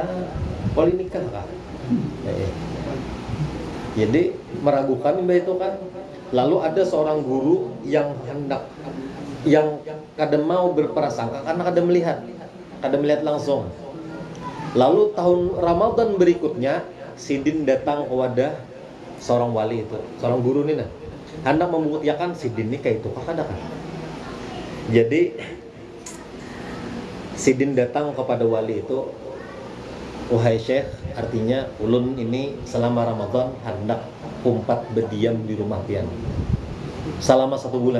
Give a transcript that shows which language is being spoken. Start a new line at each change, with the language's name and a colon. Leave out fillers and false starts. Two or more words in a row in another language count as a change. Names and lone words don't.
Indonesian: Wali nikah kah? Jadi meragukan itu kan. Lalu ada seorang guru yang kadang mau berprasangka karena kadang melihat langsung. Lalu tahun Ramadan berikutnya Sidin datang ke wadah seorang wali itu, seorang guru nih hendak membuktikan Sidin ini kayak itu kan. Jadi Sidin datang kepada wali itu, wahai Syekh, artinya ulun ini selama Ramadan hendak umpat berdiam di rumah pian selama 1 bulan.